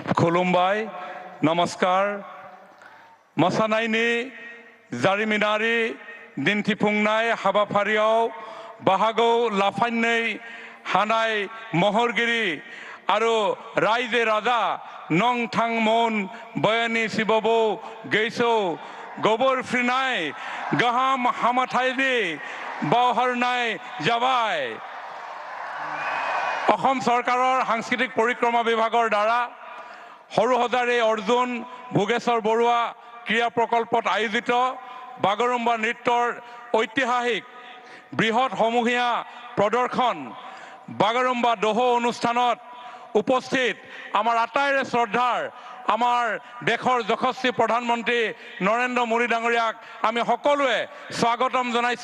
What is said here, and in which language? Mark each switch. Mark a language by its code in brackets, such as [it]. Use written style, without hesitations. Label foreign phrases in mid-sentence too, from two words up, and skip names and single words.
[brx] खुलुमबाय नमस्कार मोसानायनि जारिमिनारि दिन्थिफुंनाय हाबाफारियाव बाहागो लाफायनाय हानाय महरगिरि आरो रायजो राजा नंथांमोन बयानि सिबबो गैसौ गोबोरफ्रिनाय गाहाम हामथायनि बावहरनाय जाबाय। [as] অসম চৰকাৰৰ সাংস্কৃতিক পৰিক্ৰমা বিভাগৰ দ্বাৰা সৰুসজাৰি অৰ্জুন ভোগেশ্বৰ বৰুৱা ক্ৰীড়া প্ৰকল্পত আয়োজিত বাগৰুম্বা নৃত্যৰ ঐতিহাসিক বৃহৎ সমূহীয়া প্ৰদৰ্শন বাগৰুম্বা দহো অনুষ্ঠানত উপস্থিত আমাৰ আটাইৰে শ্ৰদ্ধাৰ আমাৰ দেশৰ যশস্বী প্ৰধানমন্ত্ৰী নৰেন্দ্ৰ মোদী ডাঙৰীয়াক আমি সকলোৱে স্বাগতম জনাইছো।